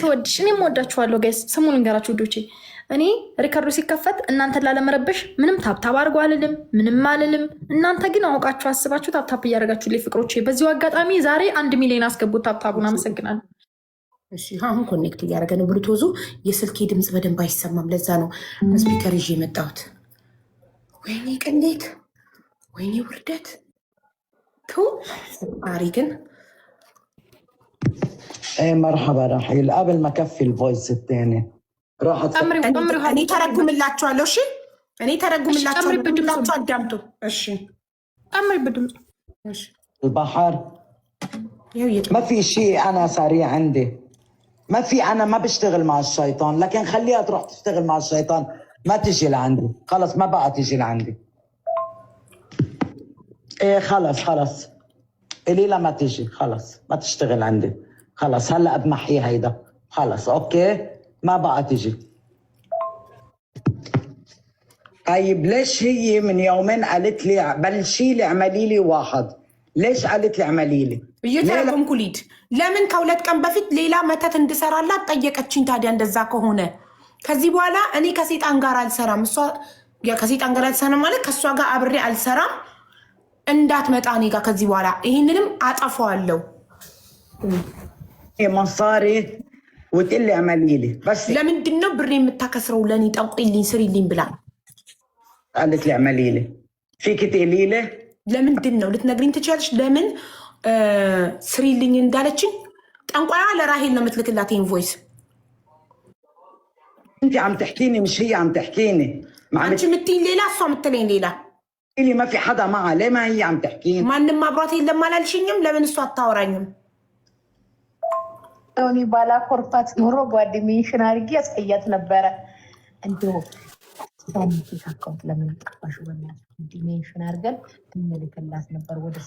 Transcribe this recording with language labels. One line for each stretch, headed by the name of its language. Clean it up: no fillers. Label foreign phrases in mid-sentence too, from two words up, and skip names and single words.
Amharic: ተወድሽ እኔም ወዳችኋለሁ ጋይስ። ስሙን እንገራችሁ ውዶቼ። እኔ ሪካርዶ ሲከፈት እናንተን ላለመረበሽ ምንም ታፕታፕ አድርጎ አልልም፣ ምንም አልልም። እናንተ ግን አውቃችሁ አስባችሁ ታፕታፕ እያደረጋችሁ ላይ ፍቅሮቼ። በዚሁ አጋጣሚ ዛሬ 1 ሚሊዮን አስገቡት ታፕታፑን። አመሰግናለሁ። እሺ አሁን ኮኔክት እያደረገ ነው ብሉቶዙ። የስልኬ ድምፅ በደንብ አይሰማም። ለዛ ነው ስፒከር ይዤ የመጣሁት። ወይኔ ቅሌት፣ ወይኔ ውርደት። አሪ ግን
Arabic: مرحبا رحيل. قبل ما كفي الفويس الثاني راحت
Amharic: እኔ ተረጉምላችኋለሁ። እሺ እኔ ተረጉምላችኋለሁ። አዳምጡ። እሺ ቀምሪ በድምፅ
Arabic: البحر. ما في شيء انا سريع عندي، ما في. انا ما بشتغل مع الشيطان، لكن خليها تروح تشتغل مع الشيطان، ما تجي لعندي خلص. ما بقى تجي لعندي. ايه خلص الي لا ما تجي خلص، ما تشتغل عندي خلص. هلا بمحي هيدا خلص. اوكي ما بقى تجي. طيب ليش هي من يومين قالت لي بلشي لي اعملي لي واحد؟ ليش قالت لي اعملي لي؟
Amharic: እየተረጉምኩ ሊድ ለምን ከሁለት ቀን በፊት ሌላ መተት እንድሰራላት ጠየቀችኝ። ታዲያ እንደዛ ከሆነ ከዚህ በኋላ እኔ ከሴጣን ጋር አልሰራም። እሷ ከሴጣን ጋር አልሰራም ማለት ከእሷ ጋር አብሬ አልሰራም። እንዳትመጣ እኔ ጋር ከዚህ በኋላ ይህንንም አጠፋዋለሁ።
Arabic: مصاري وتقول لي اعملي لي بس.
Amharic: ለምንድን ነው ብሬ የምታከስረው? ለእኔ ጠንቁልኝ ስሪልኝ ብላ
Arabic: قالت لي اعملي لي. فيك تقولي لي
Amharic: ለምንድን ነው ልትነግሪኝ ትችላለሽ? ለምን ስሪልኝ እንዳለችኝ ጠንቋያ ለራሄል ነው የምትልክላት ይሄን ቮይስ።
Arabic: انت عم تحكيني مش هي عم تحكيني.
Amharic: አንቺ የምትይኝ ሌላ እሷ የምትለኝ ሌላ።
Arabic: لي ما في حدا معها، ليه ما هي عم تحكيني؟
Amharic: ማንም አብሯት የለም አላልሽኝም? ለምን እሷ አታወራኝም? እኔ ባላ ኮርፋት ኖሮ ጓደኛዬን አድርጌ ያስቀያት ነበረ። እንደው ያን
English: fake account
Amharic: ለምን አጠፋሽ? በእናትሽ ጓደኛዬን አድርገን እንልክላት ነበር ወደ እሷ።